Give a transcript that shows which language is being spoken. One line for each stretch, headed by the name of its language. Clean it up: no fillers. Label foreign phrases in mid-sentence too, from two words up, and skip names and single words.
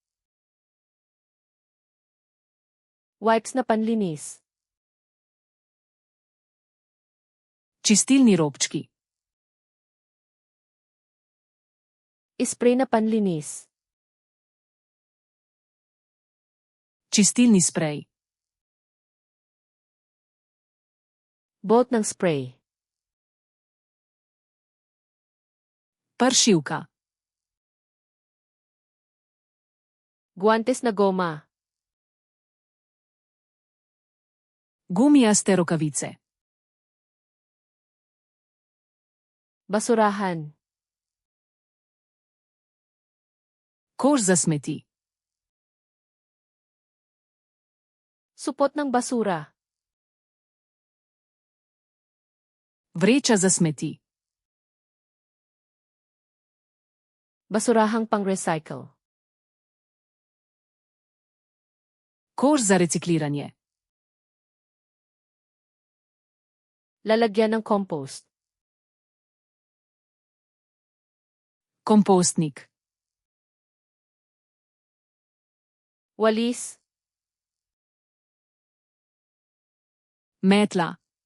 Filipino: Wipes na panlinis.
Slovenian: Čistilni robčki.
Filipino: Ispray na panlinis.
Slovenian: Čistilni sprej.
Filipino: Bot ng spray.
Slovenian: Pršivka.
Filipino: Guantes na goma.
Slovenian: Gumijaste rokavice.
Filipino: Basurahan.
Slovenian: Koš za smeti.
Filipino: Supot ng basura.
Slovenian: Vreča za smeti.
Filipino: Basurahang pang-recycle.
Slovenian: Koš za recikliranje.
Filipino: Lalagyan ng compost.
Slovenian: Kompostnik.
Filipino: Walis.
Slovenian: Metla.